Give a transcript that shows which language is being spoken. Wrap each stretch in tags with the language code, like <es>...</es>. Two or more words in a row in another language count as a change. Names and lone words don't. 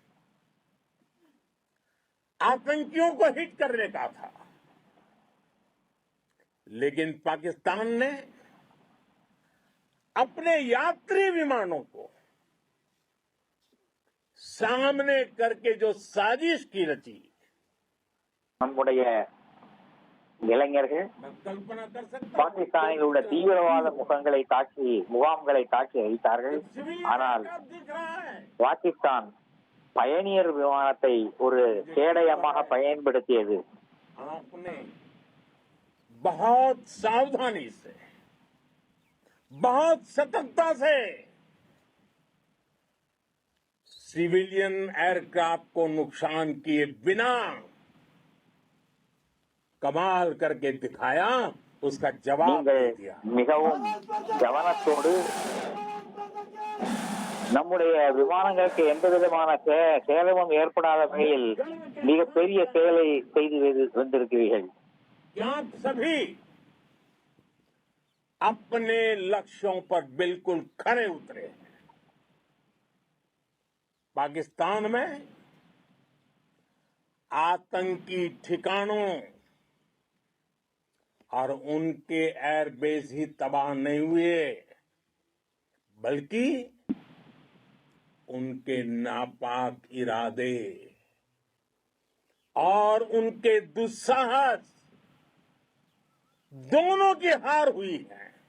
<hi>आतंकियों को हिट करने का था, लेकिन पाकिस्तान ने अपने यात्री विमानों को सामने करके जो साजिश की रची,</hi> <ta>நம்முடைய இளைஞர்கள்</ta> <hi>कल्पना कर सकता</hi> <ta>பாகிஸ்தானில் உள்ள தீவிரவாத முகாம்களை தாக்கி அழித்தார்கள். ஆனால் பாகிஸ்தான் பயணியர் விமானத்தை ஒரு கேடயமாக பயன்படுத்தியது.</ta> <hi>आपने बहुत सावधानी से, बहुत सतर्कता से</hi> <en>civilian aircraft</en> <hi>को नुकसान किए बिना कमाल करके दिखाया, उसका जवाब</hi> <ta>நீங்கள்</ta> <hi>दिया।</hi> <ta>மிகவும் கவனத்தோடு நம்முடைய விமானங்களுக்கு எந்த விதமான சேதமும் ஏற்படாத வகையில் மிகப்பெரிய செயலை செய்து வந்திருக்கிறீர்கள்.</ta> <hi>आप सभी अपने लक्ष्यों पर बिल्कुल खरे उतरे। पाकिस्तान में आतंकी ठिकानों और उनके एयरबेस ही तबाह नहीं हुए, बल्कि उनके नापाक इरादे और उनके दुस्साहस दोनों की हार हुई है।</hi>